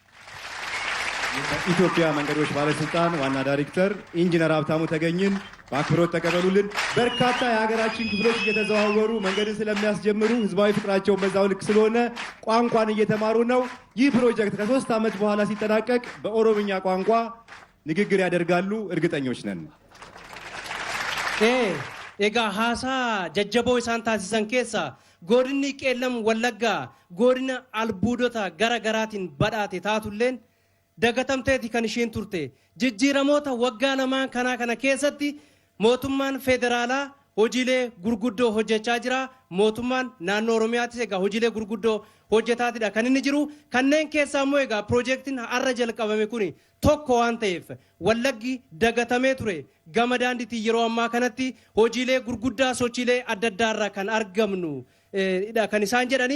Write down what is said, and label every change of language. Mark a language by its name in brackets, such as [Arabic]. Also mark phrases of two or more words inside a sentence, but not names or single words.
[Amharic] የኢትዮጵያ መንገዶች ባለስልጣን ዋና ዳይሬክተር ኢንጂነር ሀብታሙ ተገኝን በአክብሮት ተቀበሉልን። በርካታ የሀገራችን ክፍሎች እየተዘዋወሩ መንገድን ስለሚያስጀምሩ ህዝባዊ ፍቅራቸውን በዛው ልክ ስለሆነ ቋንቋን እየተማሩ ነው። ይህ ፕሮጀክት ከ3 ዓመት በኋላ ሲጠናቀቅ በኦሮምኛ ቋንቋ ንግግር ያደርጋሉ፣ እርግጠኞች ነን። [Oromo] Egaa haasa jajjaboo isaan taasisan keessa godinni Qeellam Wallaggaa godina albuudota garagaratiin badhaatee ta'ullee dagatamteeti kan isheen turte jijjiiramoota waggaa lamaan kana keessatti mootummaan federaalaa hojiilee gurguddoo hojjechaa jira. Mootummaan naannoo Oromiyaattis egaa hojiilee gurguddoo hojjetaatidha kan inni jiru. Kanneen keessaa immoo egaa piroojeektiin har'a jalqabame kun tokko waan ta'eef Wallaggi dagatamee ture gama daandiitiin yeroo ammaa kanatti hojiilee gurguddaa sochiilee adda addaarraa kan argamnu kan isaan jedhani.